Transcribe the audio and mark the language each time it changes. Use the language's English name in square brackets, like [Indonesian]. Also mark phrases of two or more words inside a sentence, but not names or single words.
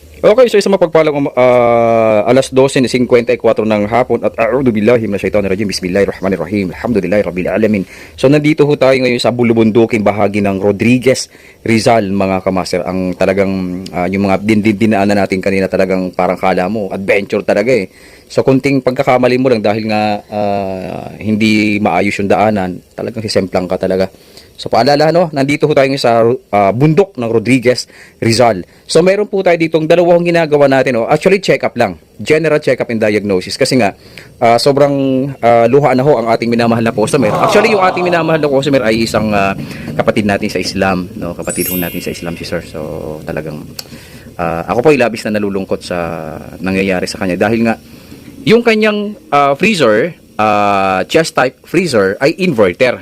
[Filipino] Okay, so isang mapagpalang alas 12:54 ng hapon at [Arabic] أعوذ بالله من الشيطان الرجيم. بسم الله الرحمن الرحيم. الحمد لله رب العالمين. [Filipino] So nandito ho tayo ngayon sa bulubunduking bahagi ng Rodriguez Rizal, mga kamaster. Ang talagang yung mga dinaanan natin kanina, talagang parang kala mo adventure talaga eh. So kunting pagkakamali mo lang dahil nga hindi maayos yung daanan, talagang sisemplang ka talaga. So paalala, no, nandito po tayo sa bundok ng Rodriguez Rizal. So meron po tayo ditong dalawang ginagawa natin, no. [English] Actually check-up [Filipino] lang, [English] general check-up and diagnosis, [Filipino] kasi nga sobrang luha na ho ang ating minamahal na customer. Actually yung ating minamahal na customer ay isang kapatid natin sa Islam, no, kapatid ho natin sa Islam si sir. So talagang ako po ay labis na nalulungkot sa nangyayari sa kanya dahil nga yung kanyang freezer, [English] chest type freezer [Filipino] ay inverter.